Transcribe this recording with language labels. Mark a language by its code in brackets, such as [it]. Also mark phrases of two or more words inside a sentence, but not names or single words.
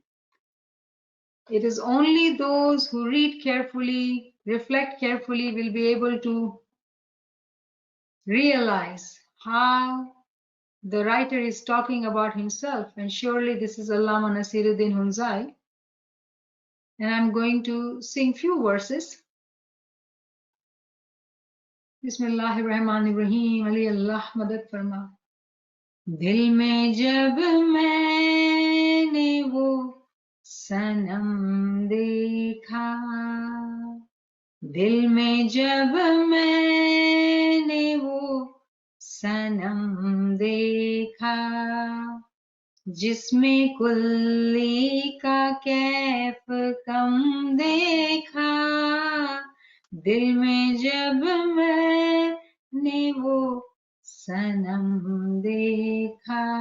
[en] It is only those who read carefully, reflect carefully, will be able to realize how the writer is talking about himself. And surely this is Allama Nasiruddin Hunzai. And I'm going to sing few verses. [ar] Bismillahirrahmanirrahim. [ur] علی اللہ مدد فرما. دل میں جب میں نے وہ صنم دیکھا, دل میں جب میں نے وہ صنم دیکھا، جس میں کلی کا کیف کم دیکھا، دل میں جب میں نے وہ صنم دیکھا,